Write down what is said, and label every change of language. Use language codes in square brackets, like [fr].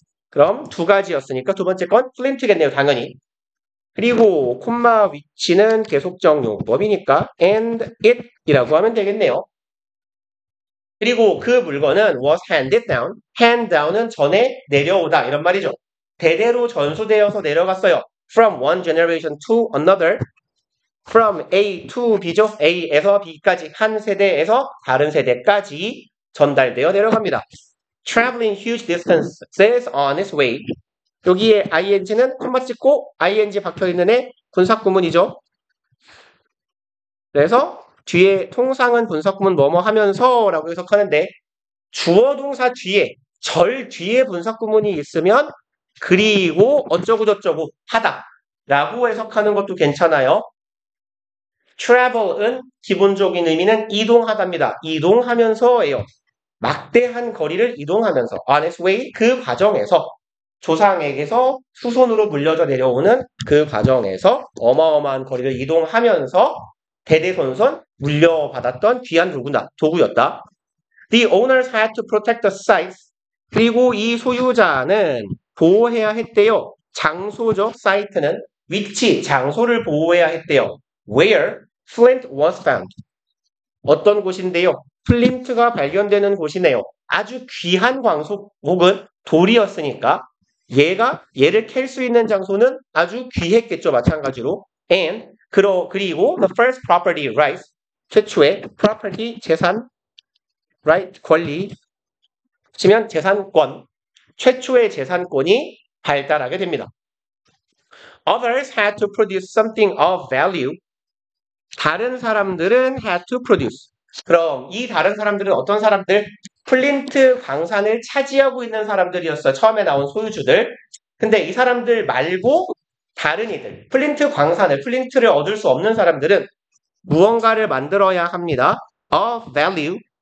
[ko] 그럼 두 가지였으니까 두 번째 건 flint겠네요, 당연히. 그리고 콤마 위치는 계속적 용법이니까 [en] and it [ko] 이라고 하면 되겠네요. 그리고 그 물건은 [en] was handed down. [ko] hand down은 전에 내려오다 이런 말이죠. 대대로 전수되어서 내려갔어요. [en] from one generation to another. [ko] from A to B죠. A에서 B까지 한 세대에서 다른 세대까지 전달되어 내려갑니다. [en] traveling huge distances on its way. [ko] 여기에 ing는 콤마 찍고 ing 박혀있는 애 분사구문이죠. 그래서 뒤에 통상은 분석구문 뭐뭐 하면서 라고 해석하는데 주어 동사 뒤에 절 뒤에 분석구문이 있으면 그리고 어쩌고저쩌고 하다 라고 해석하는 것도 괜찮아요. travel은 기본적인 의미는 이동하다입니다. 이동하면서예요. 막대한 거리를 이동하면서 [en] on its way [ko] 그 과정에서 조상에게서 후손으로 물려져 내려오는 그 과정에서 어마어마한 거리를 이동하면서 대대손손 물려받았던 귀한 도구였다. [en] The owners had to protect the sites. [ko] 그리고 이 소유자는 보호해야 했대요. 장소죠. 사이트는 위치, 장소를 보호해야 했대요. [en] Where Flint was found. [ko] 어떤 곳인데요? 플린트가 발견되는 곳이네요. 아주 귀한 광석 혹은 돌이었으니까 얘를 캘 수 있는 장소는 아주 귀했겠죠. 마찬가지로. And 그리고 [en] the first property rights [ko] 최초의 property 재산 right 권리 치면 재산권 최초의 재산권이 발달하게 됩니다. [en] Others had to produce something of value. [ko] 다른 사람들은 [en] had to produce. [ko] 그럼 이 다른 사람들은 어떤 사람들? 플린트 광산을 차지하고 있는 사람들이었어요. 처음에 나온 소유주들. 근데 이 사람들 말고 다른 이들, 플린트를 얻을 수 없는 사람들은 무언가를 만들어야 합니다. [en] of value.